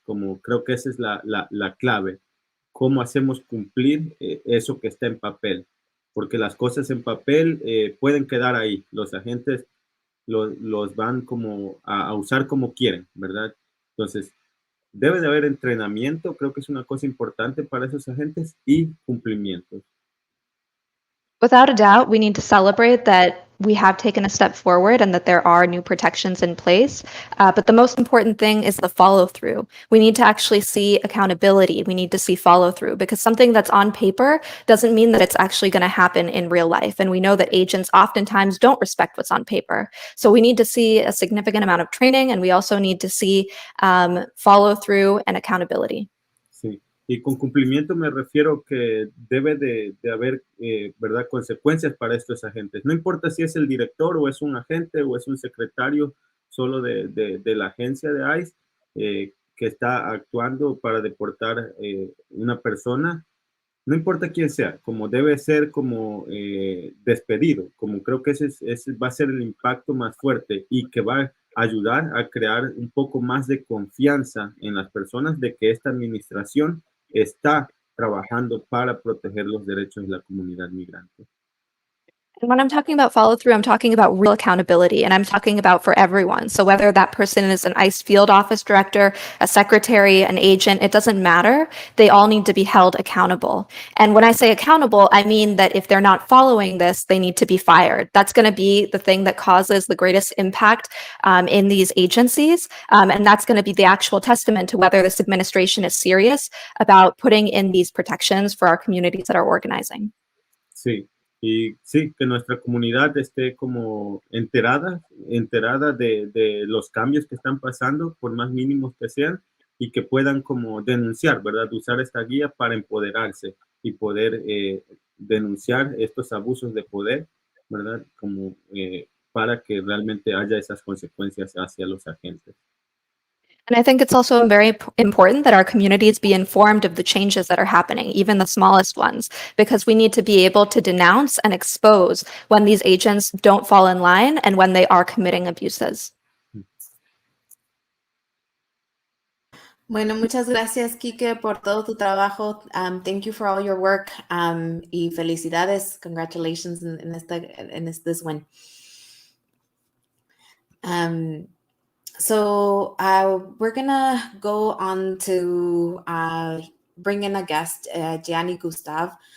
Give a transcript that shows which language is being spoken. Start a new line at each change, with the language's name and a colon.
Spanish: Como creo que esa es la clave. ¿Cómo hacemos cumplir eso que está en papel? Porque las cosas en papel pueden quedar ahí. Los agentes los van como a usar como quieren, ¿verdad? Entonces, debe de haber entrenamiento, creo que es una cosa importante para esos agentes, y cumplimiento.
English: Without a doubt, we need to celebrate that we have taken a step forward and that there are new protections in place. But the most important thing is the follow through. We need to actually see accountability. We need to see follow through, because something that's on paper doesn't mean that it's actually going to happen in real life. And we know that agents oftentimes don't respect what's on paper. So we need to see a significant amount of training, and we also need to see follow through and accountability.
Spanish: Sí. Y con cumplimiento me refiero que debe de haber, ¿verdad?, consecuencias para estos agentes. No importa si es el director o es un agente o es un secretario solo de la agencia de ICE que está actuando para deportar una persona. No importa quién sea, como debe ser como despedido, como creo que ese va a ser el impacto más fuerte y que va a ayudar a crear un poco más de confianza en las personas de que esta administración está trabajando para proteger los derechos de la comunidad migrante.
English: And when I'm talking about follow through, I'm talking about real accountability, and I'm talking about for everyone. So whether that person is an ICE field office director, a secretary, an agent, it doesn't matter. They all need to be held accountable. And when I say accountable, I mean that if they're not following this, they need to be fired. That's going to be the thing that causes the greatest impact in these agencies. And that's going to be the actual testament to whether this administration is serious about putting in these protections for our communities that are organizing. Sí.
Spanish: Y sí, que nuestra comunidad esté como enterada de los cambios que están pasando, por más mínimos que sean, y que puedan como denunciar, ¿verdad? Usar esta guía para empoderarse y poder denunciar estos abusos de poder, ¿verdad? Como para que realmente haya esas consecuencias hacia los agentes.
English: And I think it's also very important that our communities be informed of the changes that are happening, even the smallest ones, because we need to be able to denounce and expose when these agents don't fall in line and when they are committing abuses.
Spanish: Bueno, muchas gracias, Kike, por todo tu trabajo.
English: Thank you for all your work.
Spanish: Y felicidades.
English: Congratulations in this win. So we're gonna go on to bring in a guest, Gianni Gustav.